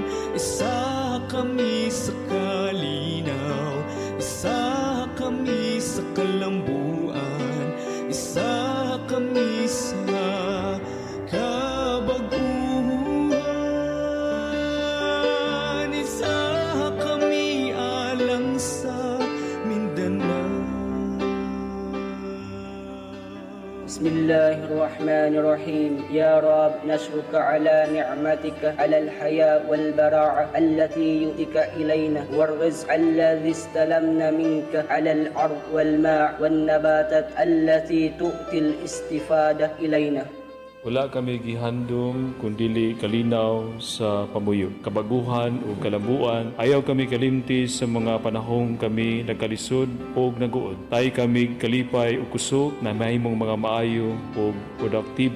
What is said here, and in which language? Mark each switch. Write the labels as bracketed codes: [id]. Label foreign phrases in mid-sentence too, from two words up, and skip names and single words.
[ceb] Isa kami sa kalinaw, isa kami sa kalambuan, isa kami sa kabaguhan. Isa kami alang sa Mindanao. [ar] بسم الله الرحمن الرحيم. يا رب، نشكرك على نعمتك على الحياة والبراءة التي يؤتيك إلينا والرزق الذي استلمنا منك على الأرض والماء والنباتات التي تؤتي الاستفادة إلينا. [ceb] Wala kami gihandom kundili kalinaw sa pamuyo, kabaguhan o kalambuan. Ayaw kami kalimtis sa mga panahong kami nagkalisod o naguod. Tay kami kalipay o kusog na mahimong mga maayo o produktibo.